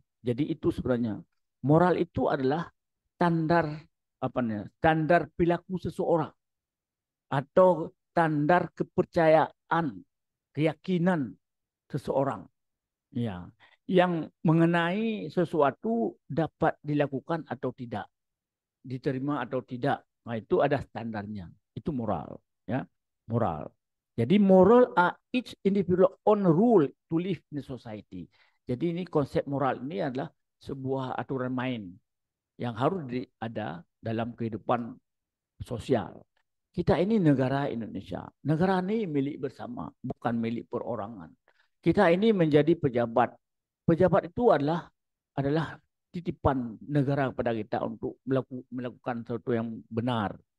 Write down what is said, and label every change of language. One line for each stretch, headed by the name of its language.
Indonesian: Jadi itu sebenarnya moral itu adalah standar standar perilaku seseorang atau standar kepercayaan, keyakinan seseorang. Ya, yang mengenai sesuatu dapat dilakukan atau tidak, diterima atau tidak. Nah, itu ada standarnya. Itu moral, ya, moral. Jadi
English: moral are each individual own rule to live in the society.
Indonesian: Jadi ini konsep moral ini adalah sebuah aturan main yang harus ada dalam kehidupan sosial. Kita ini negara Indonesia. Negara ini milik bersama, bukan milik perorangan. Kita ini menjadi pejabat. Pejabat itu adalah titipan negara kepada kita untuk melakukan sesuatu yang benar.